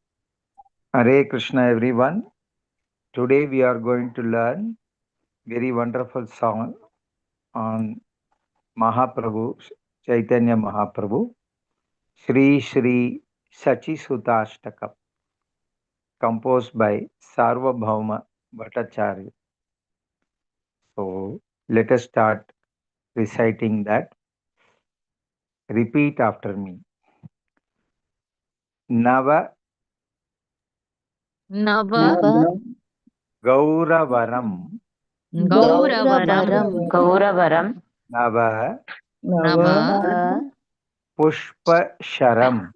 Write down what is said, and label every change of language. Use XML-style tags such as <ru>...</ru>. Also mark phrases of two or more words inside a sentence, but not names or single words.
<en>Hare Krishna, everyone. Today we are going to learn very wonderful song on Mahaprabhu, Chaitanya Mahaprabhu, Sri Sri Sachi Sutashtakam, composed by Sarvabhauma Bhattacharya. So let us start reciting that. Repeat after me. Nava</en> <sa>Nava Gauravaram Gauravaram Nava Nava Pushpasharam</sa>